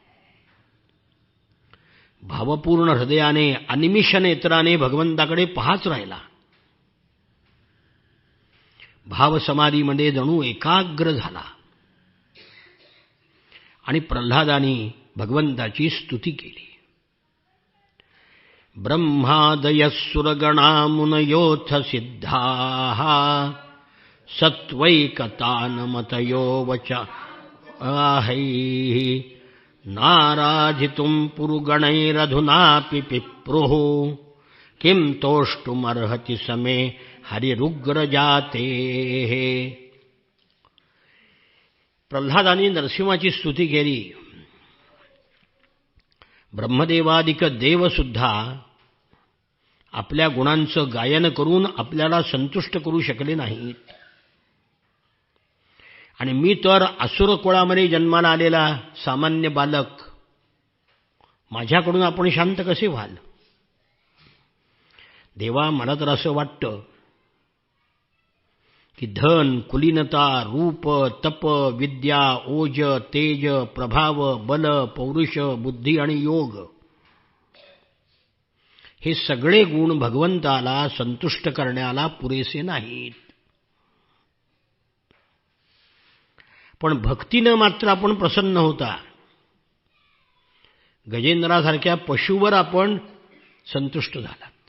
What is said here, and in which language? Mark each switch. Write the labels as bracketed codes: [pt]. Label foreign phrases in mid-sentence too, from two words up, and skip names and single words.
[mr] भावपूर्ण हृदयाने अनिमिष नेत्राने भगवंताकडे पाहत राहिला. भावसमाधीमध्ये जणू एकाग्र झाला आणि प्रल्हादानी भगवंताची स्तुती केली. [sa] ब्रह्मादयः सुरगणा मुनयोऽथ सिद्धाः सत्त्वैकतानमतयो वचाहैः नाराधितुं पुरुगणैरधुनापि पिप्रुः किं तोष्टुमर्हति समे हरिरुग्रजातेः. [mr] प्रल्हादानी नरसिंहाची स्तुती केली. ब्रह्मदेवादिक देवसुद्धा आपल्या गुणांचं गायन करून आपल्याला संतुष्ट करू शकले नाहीत. आणि मी तर असुर कुळामध्ये जन्माला आलेला सामान्य बालक, माझ्याकडून आपण शांत कसे व्हाल. देवा, मला तर असं वाटतं की धन, कुलीनता, रूप, तप, विद्या, ओज, तेज, प्रभाव, बल, पौरुष, बुद्धी आणि योग हे सगळे गुण भगवंताला संतुष्ट करण्याला पुरेसे नाहीत. पण भक्तीनं मात्र आपण प्रसन्न होता. गजेंद्रासारख्या पशुवर आपण संतुष्ट झालात.